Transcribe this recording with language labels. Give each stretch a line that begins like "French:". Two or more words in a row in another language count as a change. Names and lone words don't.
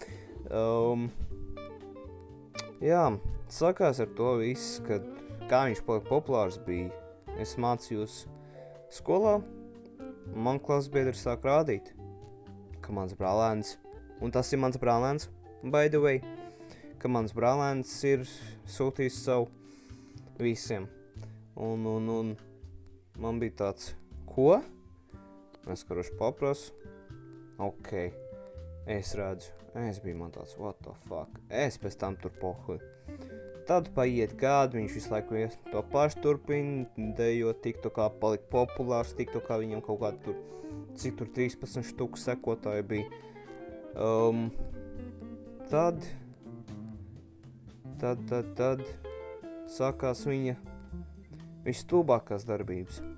Latvian: Jā, sakās ar to viss, kad kā viņš palika populārs bija. Es mācījos skolā, man klases biedri sāk rādīt, ka mans brālēns, un tas ir mans brālēns,
English: by the way,
Latvian: ka mans brālēns ir sūtījis savu visiem. Un man bija tāds, ko? Es karoši paprasu. Ok, es redzu, es biju man tāds,
English: what the fuck,
Latvian: es pēc tam tur pohuju. Tad paiet gadi, viņš visu laiku to pašu turpina, dejot TikTokā, palika populārs, TikTokā viņam kaut kādu tur, cik tur 13 štuku sekotāji bija. Tad sākās viņa visstulbākās darbības.